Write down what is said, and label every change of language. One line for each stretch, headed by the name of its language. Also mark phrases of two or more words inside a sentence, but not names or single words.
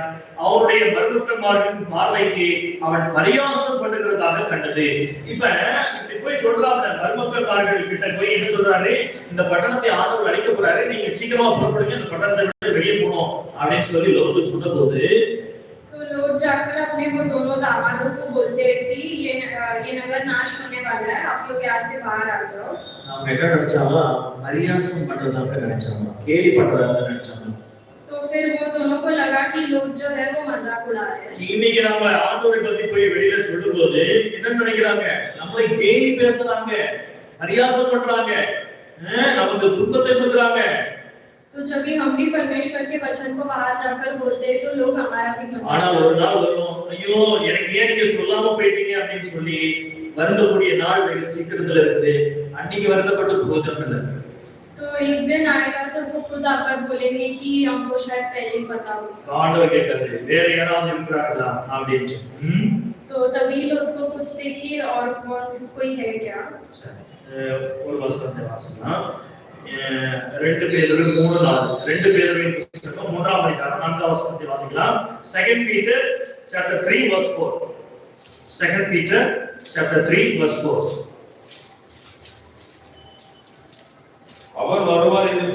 Tamil: அவருடைய மருமக்கன்மாரின் பார்வைக்கு அவன் பரியாசம் பண்ணுகிறதாக கண்டது. இப்ப இப்படி போய் சொல்றாங்க, மருமக்கன்மார்கள் கிட்ட போய் என்ன சொல்றாரு, இந்த பட்டணத்தை ஆண்டவர் அழிக்க போறாரு, நீங்க சீக்கிரமா புறப்படுங்க, இந்த பட்டணத்தை விட்டு வெளியே போகணும் அப்படின்னு சொல்லி லோத்து சொன்ன போது
Hindi: तो लोग जाकर अपने वो दोनों दामादों को बोलते हैं कि ये नगर नाश होने वाला है, आप लोग यहाँ से बाहर आ जाओ।
Tamil: நாம என்ன நினைச்சாங்களா, பரியாசம் பண்றதாக நினைச்சாங்க, கேலி பண்றதாக நினைச்சாங்க.
Hindi: तो फिर वो दोनों को लगा कि लोग जो है वो मजाक उड़ा रहे हैं।
Tamil: இன்னைக்கு நாம ஆண்டவரை பத்தி போய் வெளியில சொல்லும்போது என்ன நினைக்கிறாங்க, நம்மளை கேலி பேசுறாங்க, பரியாசம் பண்றாங்க, நமக்கு துன்பத்தை கொடுக்குறாங்க.
Hindi: तो जब भी हम भी परमेश्वर के वचन को बाहर जाकर बोलते हैं तो लोग हमारा भी मजाक
Tamil: ஆனா ஒரு நாள் வரும், ஐயோ எனக்கு ஏன் நீங்க சொல்லாம போயிட்டீங்க அப்படின்னு சொல்லி வருந்தக்கூடிய நாள் வெகு சீக்கிரத்துல இருக்குது. அன்னைக்கு வருந்தப்பட்டு போஜனம் இல்லை.
Hindi: तो एक दिन आएगा तो वो खुद आकर बोलेंगे कि हमको शायद पहले ही पता हो।
Tamil: ஆண்டவர் கேட்கறது வேற யாராவது இருக்கிறார்களா அப்படின்னு.
Hindi: तो तभी लोग को पूछते कि और कौन कोई है क्या।
Tamil: ஒரு வசனத்தை வாசிக்கலாம். 2 பேதுரு 3:4, 2 பேதுருவின் புத்தகம் 3ஆம் அதிகாரம் 4ஆம் வசனத்தை வாசிக்கலாம்.
English: 2 Peter chapter 3 verse 4. 2 Peter chapter 3 verse 4.
Tamil: அவர் வருவார் என்று